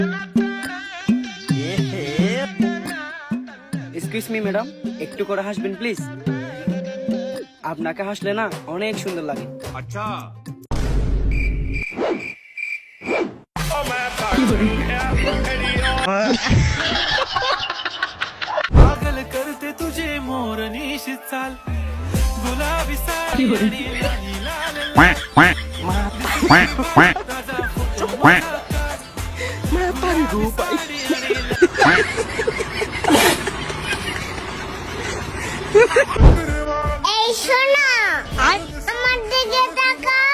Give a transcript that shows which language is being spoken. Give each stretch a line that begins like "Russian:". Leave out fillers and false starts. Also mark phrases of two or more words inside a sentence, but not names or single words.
English: excuse me madam,
Bangla: একটু করে হাসবেন প্লিজ। আপনাকে হাসলে না অনেক সুন্দর লাগে। আচ্ছা।
Hindi: पागल करते तुझे मोरनीश चाल
Marathi: गुलाबी साडी आणि लाल
Bangla: এই শোনো, আমার দিকে তাকাও।